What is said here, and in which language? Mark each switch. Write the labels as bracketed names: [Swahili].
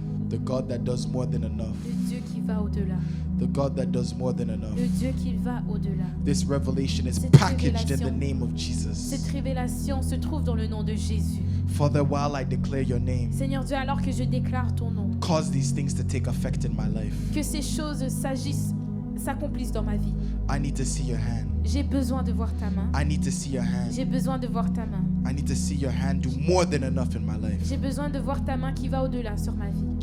[English] The God that does more than enough. [French] Le Dieu qui va au-delà. [English] The God that does more than enough. [French] Le Dieu qui va au-delà. [English] This revelation is [French] Cette [English] packaged in the [French] révélation. [English] name of Jesus. [French] Cette révélation se trouve dans le nom de Jésus. [English] Father, while I declare your name, [French] Seigneur Dieu, alors que je déclare ton nom, [English] cause these things to take effect in my life. [French] que ces choses s'accomplissent dans ma vie. [English] I need to see your hand. [French] J'ai besoin de voir ta main. [English] I need to see your hand. [French] J'ai besoin de voir ta main. [English] I need to see your hand do more than enough in my life. [French] J'ai besoin de voir ta main qui va au-delà sur ma vie.